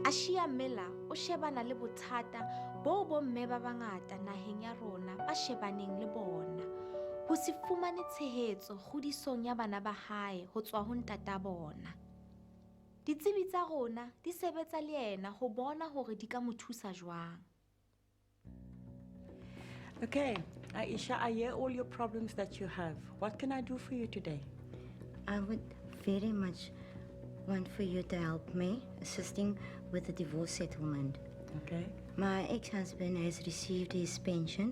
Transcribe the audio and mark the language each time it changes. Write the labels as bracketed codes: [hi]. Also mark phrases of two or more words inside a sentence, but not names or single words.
[st] Aashiya Miller o shebana le bothata bo bomme ba bangata naheng ya rona ba shebaneng le bona. Ho se fumane tshehetso kgodisong ya bana ba hae ho tswa ho ntata bona. Ditsebi tsa rona di sebetsa le yena ho bona hore di ka mo thusa jwang. [en] Okay, Aisha, I hear all your problems that you have. What can I do for you today? I would very much want for you to help me assisting with the divorce settlement. Okay. My ex-husband has received his pension.